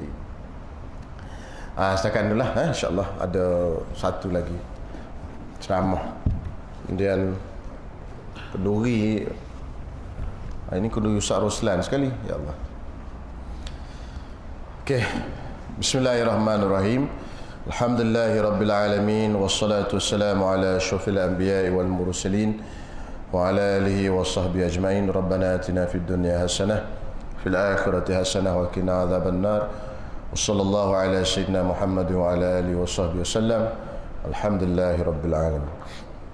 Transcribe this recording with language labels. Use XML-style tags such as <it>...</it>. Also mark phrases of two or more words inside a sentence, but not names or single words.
<ms>Setakat itulah. InsyaAllah ada satu lagi ceramah. Kemudian kenduri. Ini kenduri Ustaz Roslan sekali. Ya Allah. Okey.</ms> <ar>بسم الله الرحمن الرحيم الحمد لله رب العالمين. والصلاة والسلام على أشرف الأنبياء والمرسلين وعلى آله وصحبه أجمعين. ربنا آتنا في الدنيا حسنة في الآخرة حسنة وقنا عذاب النار. وصلى الله على سيدنا محمد وعلى آله وصحبه وسلم. الحمد لله رب العالمين.</ar>